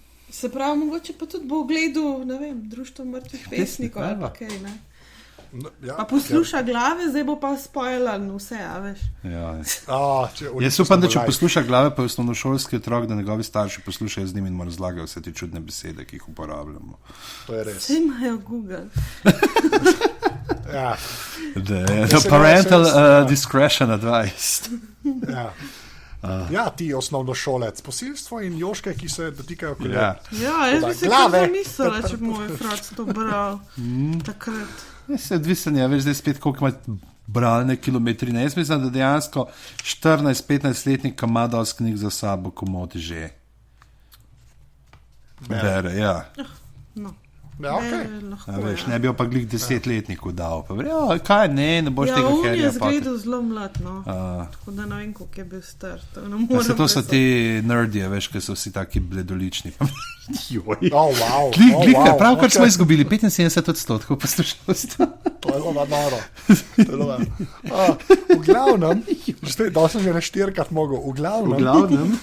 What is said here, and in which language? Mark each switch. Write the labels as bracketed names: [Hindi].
[Slovenian] Se pravi, mogoče pa tudi bo gledal, ne vem, Društvo mrtvih pesnikov ali pa kaj, ne. Pa posluša glave, zdaj bo pa spoiler vse, a veš. Ja. Jaz upam, da če posluša glave, pa je osnovnošolski otrok, da njegovi starši poslušajo z njim in mu razlagajo vse te čudne besede, ki jih uporabljamo. To je res. Vse imajo Google. Ja. [English] The parental discretion advised. [Slovenian] Ja. Ja, ti osnovnošolec, posilstvo in joške, ki se dotikajo kolega. Ja, jaz bi se kar zamislila, če bi moj frac to bral takrat. Se odvisen je, veš, zdaj spet koliko ima bralne kilometrine. Jaz mislim, da dejansko 14-15 letnik, ki ima dosti knjig za sabo, komod že bere, ja. No. Ja, okay. Veš, ne bi jo pa glih 10-letniku dal. Pa ja, kaj ne boš tega Harryja. Ja, on je Harryja zgledal zelo mlad, no. Tako da ne vem, koliko je bil star. To so ti nerdije, veš, ki so vsi taki bledolični. Wow. Pravkar smo izgubili 75% poslušalstva. To je zelo noro. V glavnem, da sem že na 4krat mogel, v glavnem.